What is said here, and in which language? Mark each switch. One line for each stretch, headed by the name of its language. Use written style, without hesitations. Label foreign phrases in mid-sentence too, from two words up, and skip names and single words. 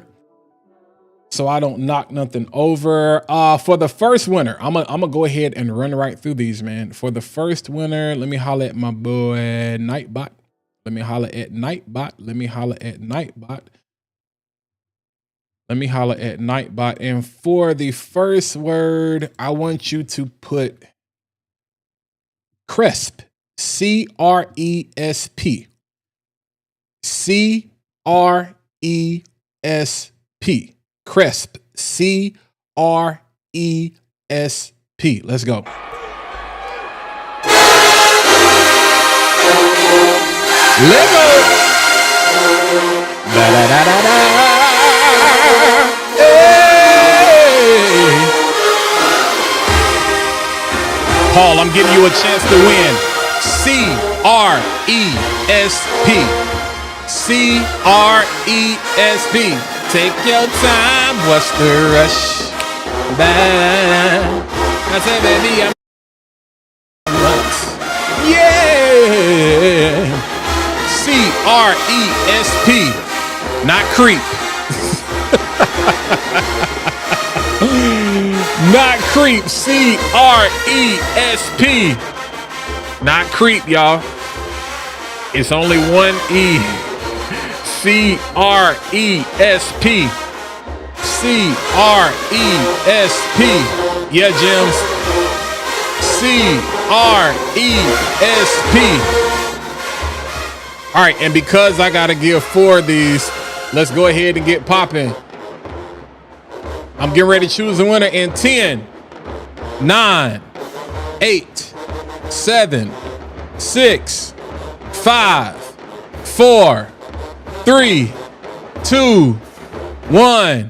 English: For the first winner, I'm gonna go ahead and run right through these, man. For the first winner, let me holler at my boy Nightbot. Let me holler at Nightbot. And for the first word, I want you to put cresp. C-R-E-S-P. C-R-E-S-P. Cresp. C-R-E-S-P. Let's go. Lego. Da-da-da-da-da. Hey. Paul, I'm giving you a chance to win. C-R-E-S-P. C-R-E-S-P. Take your time, what's the rush? I say, baby, I'm nuts. Yeah. C-R-E-S-P. Not creep. Not creep. C-R-E-S-P. Not creep, y'all. It's only one E. C-R-E-S-P. C-R-E-S-P. Yeah, Jims. C-R-E-S-P. All right, and because I gotta give 4 of these, let's go ahead and get popping. I'm getting ready to choose a winner in 10, 9, 8, 7, 6, 5, 4, 3, 2, 1.